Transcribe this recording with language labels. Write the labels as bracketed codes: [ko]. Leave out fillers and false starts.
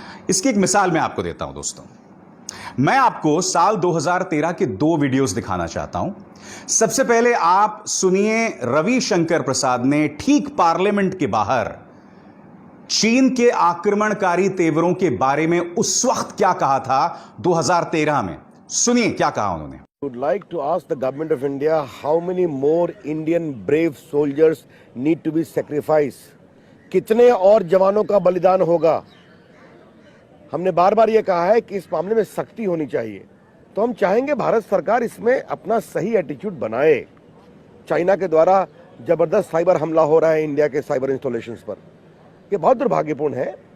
[hi] इसकी एक मिसाल मैं आपको देता हूं दोस्तों। मैं आपको साल 2013 के 2 वीडियोस दिखाना चाहता हूं। सबसे पहले आप सुनिए, रविशंकर प्रसाद ने ठीक पार्लियामेंट के बाहर चीन के आक्रमणकारी तेवरों के बारे में उस वक्त क्या कहा था 2013 में। सुनिए क्या कहा उन्होंने। [en] Would like to ask the government of India how many more Indian brave soldiers need to be sacrificed? [hi] कितने और जवानों का बलिदान होगा? हमने बार बार यह कहा है कि इस मामले में सख्ती होनी चाहिए। तो हम चाहेंगे भारत सरकार इसमें अपना सही एटीट्यूड बनाए। चाइना के द्वारा जबरदस्त साइबर हमला हो रहा है इंडिया के साइबर इंस्टॉलेशंस पर, ये बहुत दुर्भाग्यपूर्ण है।